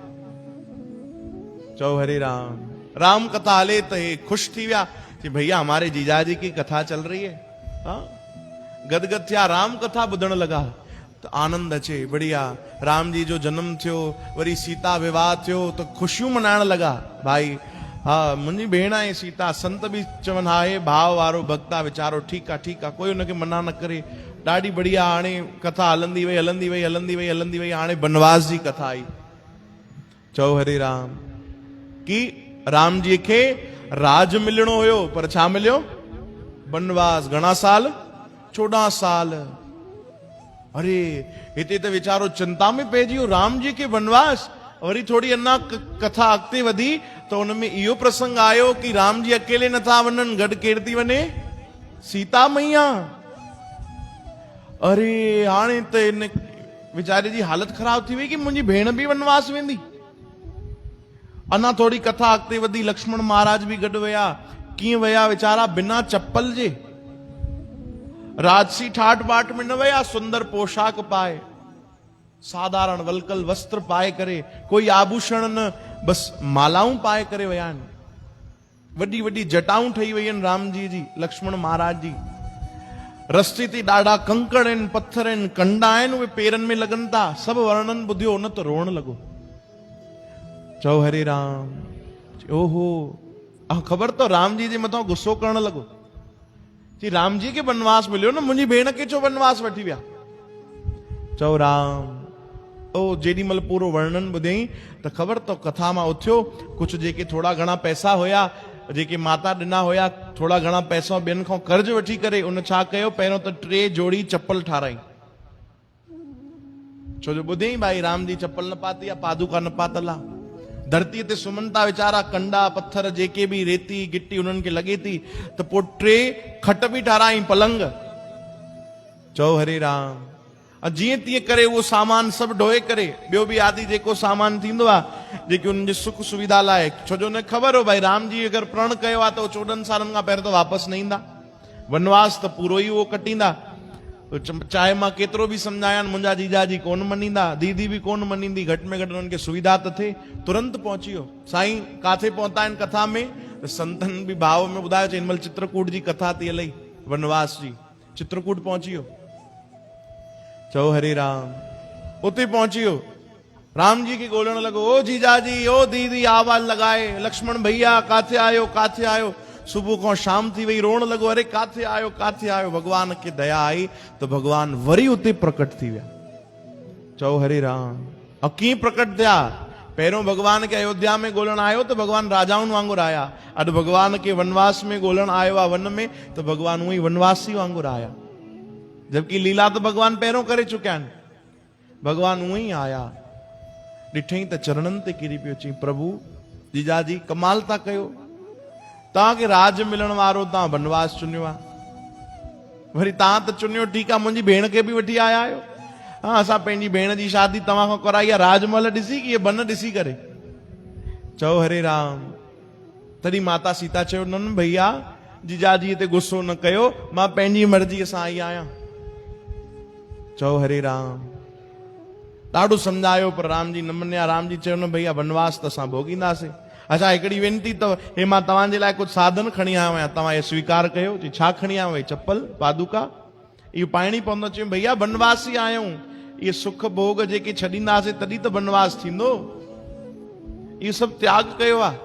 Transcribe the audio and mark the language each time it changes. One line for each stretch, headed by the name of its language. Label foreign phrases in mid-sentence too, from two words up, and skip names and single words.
Sindhi: चओ हरे राम। राम कथा हले त हे ख़ुशि थी विया कि भैया
Hindi: हमारे जीजाजी की कथा चल रही है।
Sindhi: हाँ, गदगद थिया, राम कथा ॿुधण लगा तो आनंद अचे, बढ़िया। राम जी जो जन्म थियो, वरी सीता विवाह थियो तो खुशियूं मनाइण लगा। भाई हाँ, मुंहिंजी भेण आहे सीता। संत भी चवन हा हे भाव वारो भक्त आहे वीचारो, ठीकु आहे ठीकु आहे, कोई हुनखे मना न करे। ॾाढी बढ़िया। हाणे कथा हलंदी वई हलंदी वई हलंदी वई हलंदी वई, हाणे बनवास जी कथा आई। चओ हरे राम। कि राम जी खे राज मिलणो हुयो, पर छा मिलियो? बनवास। घणा साल? 14 साल। अरे हिते त वीचारो चिंता में पइजी वियो, राम जी खे बनवास। वरी थोड़ी अञा कथा अॻिते वधी त हुनमें इहो प्रसंग आयो कि राम जी अकेले नथा वञनि, गॾु केरु थी वञे? सीता मैया। अरे हाणे त इन वीचारे जी हालत ख़राब थी वई कि मुंहिंजी भेण बि वनवास वेंदी। अञा थोड़ी कथा अॻिते वधी, लक्ष्मण महाराज भी गॾु विया। कीअं विया वीचारा? बिना चप्पल जे, राजसी ठाट बाट में न विया, सुंदर पोशाक पाए, साधारण वलकल वस्त्र पाए करे, कोई आभूषण न, बस मालाऊं पाए करे विया आहिनि। वॾी वॾी जटाऊं ठही वई आहिनि राम जी जी, लक्ष्मण महाराज जी। रस्ते ते ॾाढा कंकड़ आहिनि, पत्थर आहिनि, कंडा आहिनि, उहे पेरनि में लॻनि था। सभु वर्णन ॿुधियो, उन त रोअण लॻो। चओ हरे राम। ओहो, ख़बर तो राम जी जे मथां गुस्सो करण लॻो कि राम जी खे बनवास मिलियो न, मुंहिंजी भेण खे छो बनवास वठी विया? चओ राम। ओ जेॾी महिल पूरो वर्णन ॿुधई त ख़बर तो कथा मां उथियो। कुछ जेके थोड़ा घणा पैसा हुया, जेके माता ॾिना हुया, थोड़ा घणा पैसा ॿियनि खां कर्ज वठी करे उन छा कयो, पहिरियों त 3 जोड़ी चप्पल ठाराई। छो जो ॿुधई भाई राम जी चप्पल न पाती आहे, पादुका न पातल आहे। धरती ते सुम्हनि था वीचारा, कंडा पत्थर जेके भी, रेती गिट्टी उन्हनि खे लॻे थी। त पोइ 3 खट भी ठाराई, पलंग। चओ हरे राम। जीअं तीअं करे उहो सामान सभु ढोए करे, ॿियो बि आदि जेको सामान थींदो आहे, जेके उन्हनि जे सुख सुविधा लाइ। छो जो न ख़बर हो भाई राम जी अगरि प्रण कयो आहे त उहो 14 सालनि खां पहिरियों त वापसि न ईंदा, वनवास त पूरो ई उहो कटींदा। चाहे मां केतिरो बि सम्झायानि, मुंहिंजा जीजाजी कोन मञींदा, दीदी बि कोन मञींदी। घटि में घटि उन्हनि खे सुविधा त थिए। तुरंत पहुची वियो। साईं काथे पहुता आहिनि कथा में? त संतनि बि भाव में ॿुधायो, चई हिन महिल चित्रकूट जी कथा थी हलई, वनवास जी। चित्रकूट पहुची वियो। चओ हरे राम। उते पहुची वियो, राम जी खे ॻोल्हण लॻो। ओ जीजाजी, ओ दीदी, आवाज़ लॻाए, लक्ष्मण भैया काथे आयो काथे आयो? सुबुह खां शाम थी वई, रोअण लॻो, अरे काथे आयो काथे आयो? भगवान खे दया आई तो भगवान वरी उते प्रकट थी विया। चओ हरे राम। और कीअं प्रकट थिया? पहिरियों भगवान खे अयोध्या में ॻोल्हण आयो त भगवान राजाउनि वांगुरु आया। अॼु भगवान खे वनवास में ॻोल्हण आयो आहे, वन में, त भगवान उअं ई वनवासी वांगुरु आया। जबकि लीला तो भगवान पहिरियों करे चुकिया आहिनि। भगवान उअं ई आया। ॾिठई त चरणनि ते किरी पियो, चई प्रभु जीजाजी कमाल था कयो, तव्हांखे राज मिलण वारो तव्हां बनवास चुनियो आहे। वरी तव्हां त चुनियो ठीकु आहे, मुंहिंजी भेण खे बि वठी आया आहियो। हाँ, असां पंहिंजी भेण जी शादी तव्हां खां कराई आहे, राजमहल ॾिसी कि बन ॾिसी करे। चओ हरे राम। तॾहिं माता सीता चयो, न भैया जीजाजी ते गुस्सो न कयो, मां पंहिंजी मर्ज़ीअ सां आई आहियां। चओ हरे राम। ॾाढो सम्झायो पर राम जी न मञिया। राम जी चयो, न भैया वनवास त असां भोगींदासीं। अच्छा हिकिड़ी वेनती अथव, हे मां तव्हांजे लाइ कुझु साधन खणी आयो आहियां, तव्हां इहो स्वीकार कयो। चई छा खणी आयो आहीं? चप्पल पादुका, इहो पाइणी पवंदो। चयूं भैया वनवासी आहियूं, इहे सुख भोग जेके छॾींदासीं तॾहिं त वनवास थींदो, इहो सभु त्याग कयो आहे।